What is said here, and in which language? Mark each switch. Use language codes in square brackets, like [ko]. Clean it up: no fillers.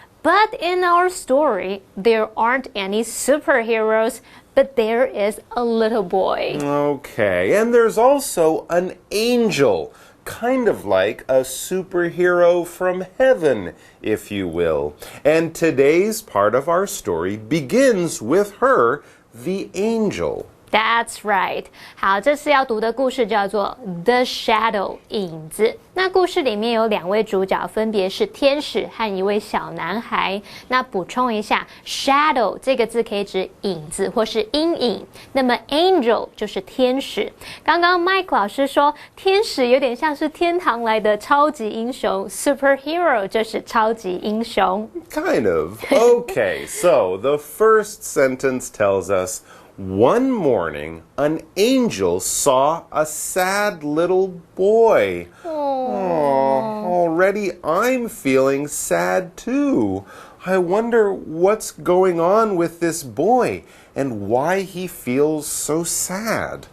[en] But in our story, there aren't any superheroes, but there is a little boy. Okay, and there's also an angel, kind of like a superhero from heaven, if you will. And today's part of our story begins with her, the angel. That's right. [zh] 好，这次要读的故事叫做 [en] The Shadow [zh] 影子。那故事里面有2位主角，分别是天使和一位小男孩。那补充一下 ，shadow 这个字可以指影子或是阴影。那么 angel 就是天使。刚刚 Mike 老师说，天使有点像是天堂来的超级英雄 ，superhero 就是超级英雄。 [en] Kind of. Okay, so the first sentence tells us, one morning, an angel saw a sad little boy. Aww, already I'm feeling sad too. I wonder what's going on with this boy and why he feels so sad.